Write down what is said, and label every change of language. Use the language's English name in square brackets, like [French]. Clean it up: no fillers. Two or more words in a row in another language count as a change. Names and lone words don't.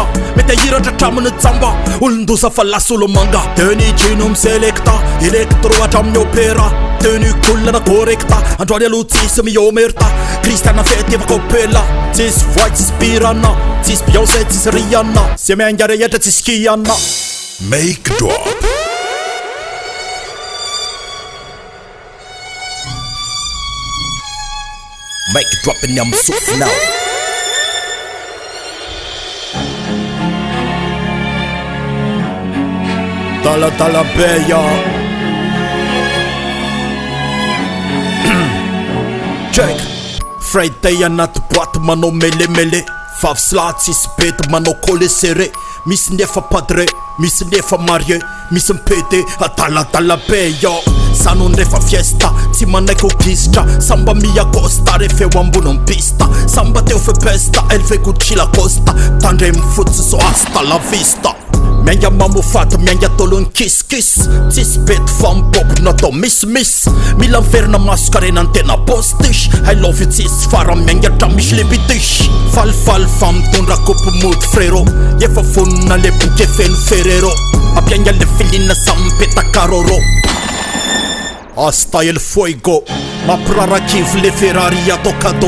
[Malagasy] Mety ahiratra traminy jamba, olondosa fa lasa olo manga. Teny gino miselekta, elektro hatramin'ny opera. Teny kolana korekta, androany aloha tsisy miomerta. Kristiana fety efa kopela, tsisy voay tsisy pirana, tsisy Beyoncé tsisy Rihanna. Se mianga rehetra tsisy kiana. [English] Make drop. Make drop in them souffle now. [Malagasy] Dala beya. Check. Friday anaty boîte manao mele. Favsla tsisy bety manao [French] collé serré. [Malagasy] Misy nefa padre, misy nefa marié, misy mipede adala beya. Sano nefa fiesta, tsy manaiky gistra. Samba mia costa, refeo ambony pista. Samba teo fe pesta, elveko chila costa. Tandre mifotsy so [Spanish] hasta la vista. [Malagasy] Mianga mamofata, mianga tolo ny kiss. Tsisy bety fambopy natao miss. Mila miverina maso karena ny tena postish. [English] I love you [Malagasy] tsisy fara mianga tra misy lebitish. Falifaly fa mitondra kopy mody frero. Efa vonina le boky feno ferrero. Apianga le filina sa mipeta karoro. [Spanish] Hasta el fuego, [Malagasy] mampirarakivo le Ferrari atao cadeau.